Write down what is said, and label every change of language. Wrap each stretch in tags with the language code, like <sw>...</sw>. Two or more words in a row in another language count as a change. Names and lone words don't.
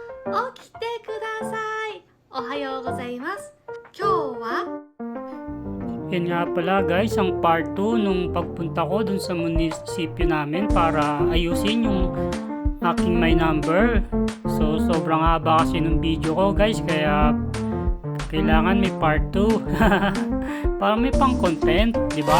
<ja>起きてください。おはようございます。今日は</ja> <tl>Yan nga pala guys, ang part 2 nung pagpunta ko dun sa munisipyo namin para ayusin yung aking my number. So sobrang haba kasi nung video ko guys, kaya kailangan may part 2 para may pang content, di ba?</tl>